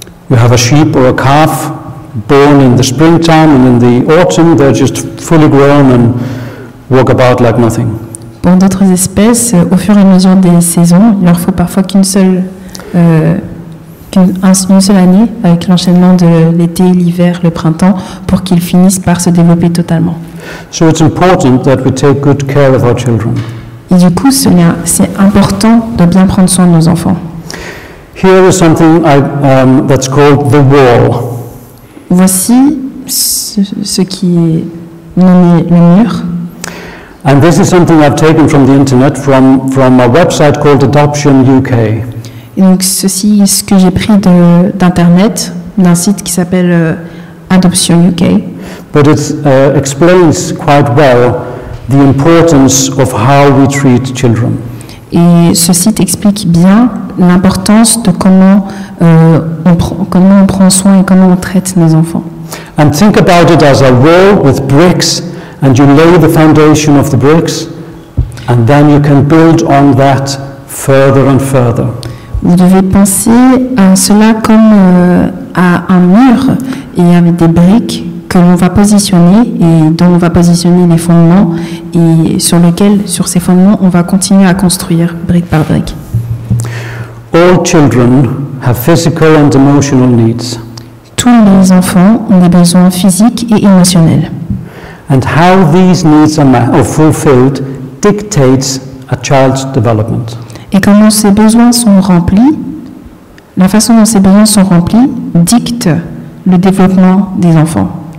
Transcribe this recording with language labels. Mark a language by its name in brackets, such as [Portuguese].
[English] You have a sheep or a calf born in the springtime, and in the autumn they're just fully grown and walk about like nothing. [French] Pour d'autres espèces, au fur et à mesure des saisons, il leur faut parfois qu'une seule année, avec l'enchaînement de l'été, l'hiver, le printemps, pour qu'ils finissent par se développer totalement. [English] So it's important that we take good care of our children. [French] Et du coup, c'est important de bien prendre soin de nos enfants. [English] Here is something that's called the wall. [French] Voici ce qui est nommé le mur. [English] And this is something I've taken from the internet, from a website called Adoption UK. [French] Et donc ceci, ce que j'ai pris d'internet, d'un site qui s'appelle [English] Adoption UK. but it explains quite well the importance of how we treat children. [French] Et ce site explique bien l'importance de comment on prend soin et comment on traite nos enfants. [English] And think about it as a wall with bricks, and you lay the foundation of the bricks, and then you can build on that further and further. [French] Vous devez penser à cela comme à un mur et avec des briques que l'on va positionner et dont on va positionner les fondements et sur ces fondements, on va continuer à construire brique par brique. [English] All children have physical and emotional needs. [French] Tous les enfants ont des besoins physiques et émotionnels. [English] And how these needs are fulfilled dictates a child's development. [French] Et comment ces besoins sont remplis, la façon dont ces besoins sont remplis dicte le développement des enfants.